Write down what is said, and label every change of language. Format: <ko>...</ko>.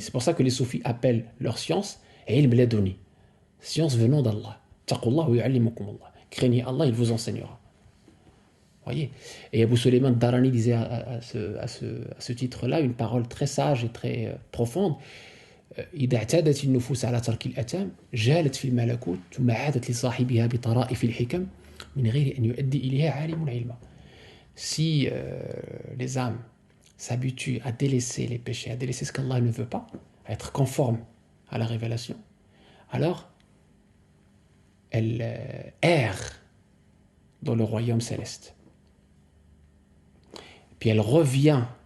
<fr>C'est pour ça que les soufis appellent leur science ilm ladouni. Science venant d'Allah.</fr> <ar>Taqullah wa yu'allimukumullah.</ar> <fr>Craignez Allah, il vous enseignera. Voyez. Et Abu Sulayman Darani disait à ce titre-là une parole très sage et très profonde.</fr> <ar>إذا اعتادت النفوس على ترك الأتام جالت في الملكوت ثم عادت لصاحبها بطرائف الحكم من غير أن يؤدي إليها عالم علما.</ar> <fr>Si les âmes s'habituent à délaisser les péchés, à délaisser ce qu'Allah ne veut pas, à être conformes à la révélation, alors elle erre dans le royaume céleste. Puis elle revient</fr>